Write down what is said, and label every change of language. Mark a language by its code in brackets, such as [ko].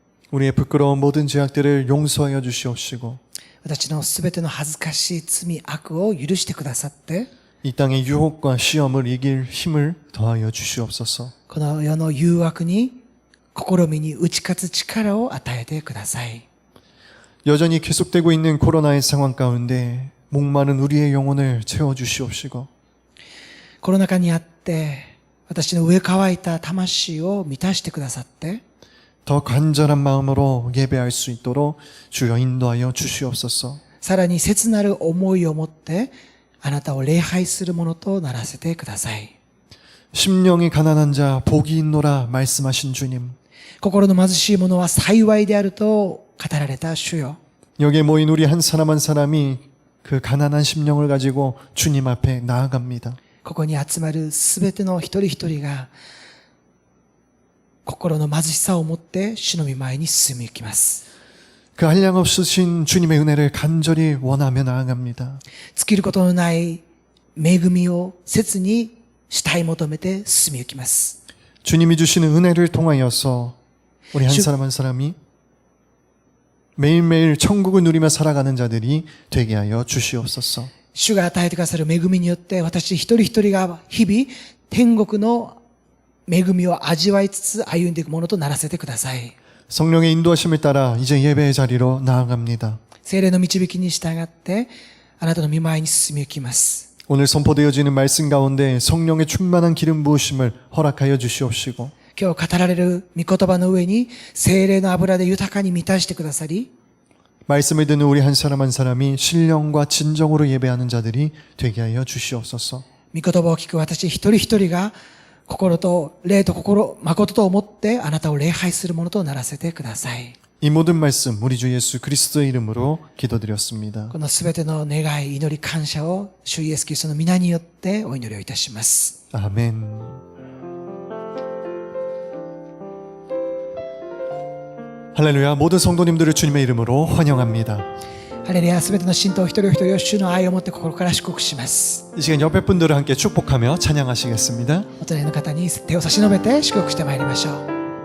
[ko] 우리의 부끄러운 모든 죄악들을 용서하여 주시옵시고 [ja] 私のすべての恥ずかしい罪、悪を許してくださって、 [ko] 이 땅의 유혹과 시험을 이길 힘을 더하여 주시옵소서. [ja] この世の誘惑に、試みに打ち勝つ力を与えてください。 [ko] 여전히 계속되고 있는 코로나의 상황 가운데 목마른 우리의 영혼을 채워 주시옵시고 [ja] コロナ禍にあって、私の上乾いた魂を満たしてくださって、 [ko] 더 간절한 마음으로 예배할 수 있도록 주여 인도하여 주시옵소서. [ja] さらに切なる思いを持って、あなたを礼拝するものとならせてください。 [ko] 심령이 가난한 자 복이 있노라 말씀하신 주님. [ja] 心の貧しい者は幸いであると語られた主よ。 [ko] 여기에 모인 우리 한 사람 한 사람이 그 가난한 심령을 가지고 주님 앞에 나아갑니다. [ja] ここに集まるすべての一人一人が、心の貧しさを持って主の御前に進み行きます。 [ko] 그 한량 없으신 주님의 은혜를 간절히 원하며 나아갑니다. [ja] 尽きることのない恵みを切に慕い求めて進み行きます。 [ko] 주님이 주시는 은혜를 통하여서 우리 한 사람 한 사람이 매일매일 천국을 누리며 살아가는 자들이 되게 하여 주시옵소서. [ja] 主が与えてくださる恵みによって私一人一人が日々天国の恵みを味わいつつ歩んでいくものとならせてください。 [ko] 성령의 인도하심을 따라 이제 예배의 자리로 나아갑니다. [ja] 聖霊の導きに従ってあなたの御前に進み行きます。 [ko] 오늘 선포되어지는 말씀 가운데 성령의 충만한 기름 부으심을 허락하여 주시옵시고 [ja] 今日語られる御言葉の上に聖霊の油で豊かに満たしてくださり [ko] 말씀을 듣는 우리 한 사람 한 사람이 신령과 진정으로 예배하는 자들이 되게 하여 주시옵소서. [ja] 御言葉を聞く私一人一人が心と霊と心、誠と思ってあなたを礼拝するものとならせてください。 [ko] 이 모든 말씀 우리 주 예수 그리스도의 이름으로 기도드렸습니다. [ja] このすべての願い、祈り、感謝を主イエスキリストの皆によってお祈りをいたします。 [ko] 아멘. 할렐루야. 모든 성도님들을 주님의 이름으로 환영합니다. [ja] ハレルヤ、すべての信徒一人一人を主の愛を持って心から祝福します。 [ko] 이 시간 옆에 분들을 함께 축복하며 찬양하시겠습니다. [ja] お隣の方に手を差し伸べて祝福してまいりましょう。